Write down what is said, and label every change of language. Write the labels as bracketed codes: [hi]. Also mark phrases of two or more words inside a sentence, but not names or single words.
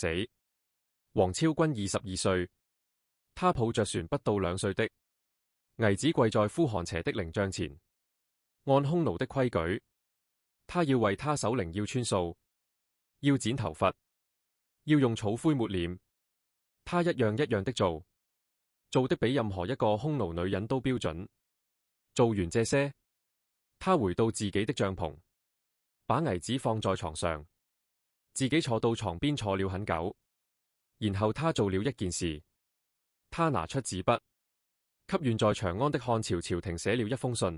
[zh] 王昭君22歲，他抱着船不到2歲的兒子跪在呼韓邪的靈像前，按匈奴的規矩，他要為他守靈，要穿素，要剪頭髮，要用草灰抹臉。他一樣一樣的做，做的比任何一個匈奴女人都標準。做完這些，他回到自己的帳篷，把兒子放在床上，自己坐到床邊坐了很久。然後他做了一件事，他拿出紙筆，給遠在長安的漢朝朝廷寫了一封信。